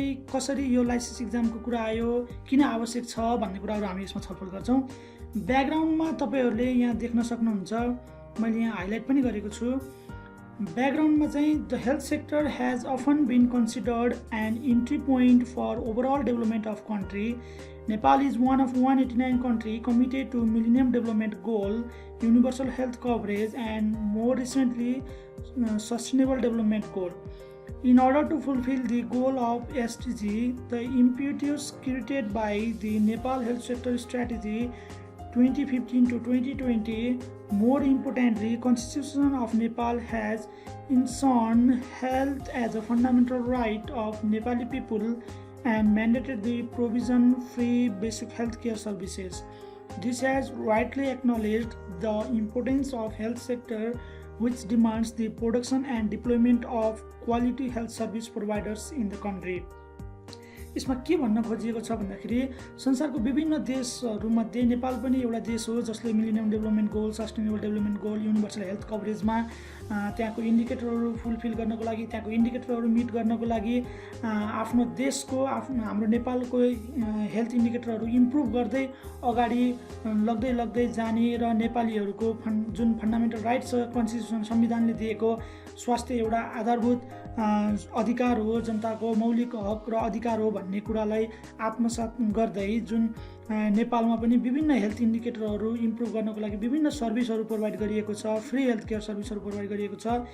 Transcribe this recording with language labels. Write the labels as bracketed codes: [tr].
[ne] कसरी यो लाइसेन्स एक्जामको कुरा आयो, किन आवश्यक छ भन्ने कुराहरू हामी यसमा छलफल गर्छौँ। ब्याकग्राउन्डमा तपाईहरूले यहाँ देख्न सक्नुहुन्छ, मैले यहाँ हाइलाइट पनि गरेको छु। [en] ब्याकग्राउन्डमा चाहिँ the health sector has often been considered an entry point for overall development of country. Nepal is one of 189 countries committed to Millennium Development Goal, Universal Health Coverage, and more recently, Sustainable Development Goal. In order to fulfill the goal of SDG, the impetus created by the Nepal Health Sector Strategy 2015 to 2020, more importantly, Constitution of Nepal has enshrined health as a fundamental right of Nepali people and mandated the provision free basic health care services. This has rightly acknowledged the importance of health sector, which demands the production and deployment of quality health service providers in the country. [ne] यसमा के भन्न खोजिएको छ भन्दाखेरि संसारको विभिन्न देशहरूमध्ये नेपाल पनि एउटा देश हो जसले millennium development goal, sustainable development goal, universal health कभरेजमा त्यहाँको इन्डिकेटरहरू फुलफिल गर्नको लागि, त्यहाँको इन्डिकेटरहरू मिट गर्नको लागि आफ्नो देशको हाम्रो नेपालको हेल्थ इन्डिकेटरहरू इम्प्रुभ गर्दै अगाडि लग्दै जाने र नेपालीहरूको जुन फन्डामेन्टल राइट छ, कन्स्टिट्युसन संविधानले दिएको स्वास्थ्य एउटा आधारभूत अधिकार हो, जनताको मौलिक हक र अधिकार हो भन्ने कुरालाई आत्मसात गर्दै जुन नेपालमा पनि विभिन्न हेल्थ इन्डिकेटरहरू इम्प्रुभ गर्नको लागि विभिन्न सर्भिसहरू प्रोभाइड गरिएको छ, फ्री हेल्थ केयर सर्भिसहरू प्रोभाइड गरिएको छ।